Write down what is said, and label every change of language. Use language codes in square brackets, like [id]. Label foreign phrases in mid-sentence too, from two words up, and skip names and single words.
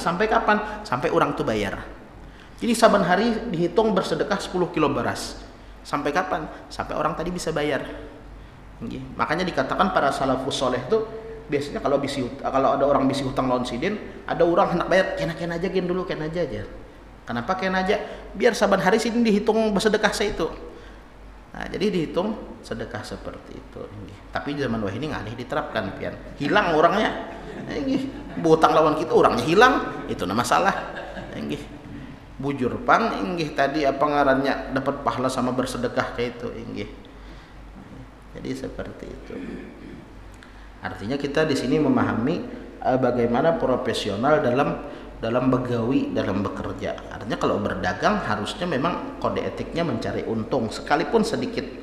[bjn] Sampai kapan? Sampai orang itu bayar. Jadi saban hari dihitung bersedekah 10 kilo beras. Sampai kapan? Sampai orang tadi bisa bayar. Makanya dikatakan para [ar] السلف الصالح [bjn] itu biasanya kalau ada orang bisi hutang lawan sidin, ada orang hendak bayar, kena aja gen dulu, kena aja. Kenapa kena aja? Biar saban hari sidin dihitung bersedekah saya itu. Nah, jadi dihitung sedekah seperti itu. Tapi di zaman wahini ngalih diterapkan pian. Hilang orangnya. Butang lawan kita orangnya hilang, itu nama masalah. Bujur pang tadi apa ngarannya dapat pahala sama bersedekah kayak itu Jadi seperti itu. [id] Artinya kita di sini memahami bagaimana profesional dalam begawi, dalam bekerja. Artinya kalau berdagang harusnya memang kode etiknya mencari untung sekalipun sedikit.